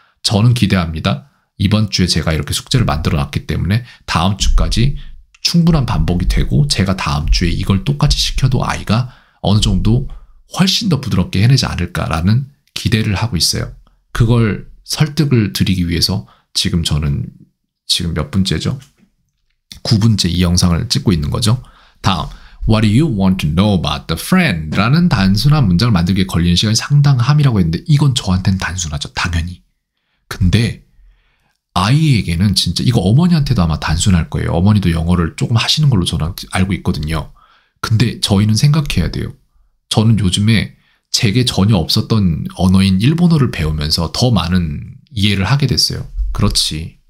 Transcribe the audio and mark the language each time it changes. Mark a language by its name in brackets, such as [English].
[Korean] 저는 기대합니다. 이번 주에 제가 이렇게 숙제를 만들어 놨기 때문에 다음 주까지 충분한 반복이 되고 제가 다음 주에 이걸 똑같이 시켜도 아이가 어느 정도 훨씬 더 부드럽게 해내지 않을까라는 기대를 하고 있어요. 그걸 설득을 드리기 위해서 저는 지금 몇 분째죠? 9분째 이 영상을 찍고 있는 거죠. 다음 [English] What do you want to know about the friend? [Korean] 라는 단순한 문장을 만들기에 걸리는 시간이 상당함이라고 했는데 이건 저한테는 단순하죠. 당연히. 근데 아이에게는 진짜 이거 어머니한테도 아마 단순할 거예요. 어머니도 영어를 조금 하시는 걸로 저는 알고 있거든요. 근데 저희는 생각해야 돼요. 저는 요즘에 제게 전혀 없었던 언어인 일본어를 배우면서 더 많은 이해를 하게 됐어요. 그렇지.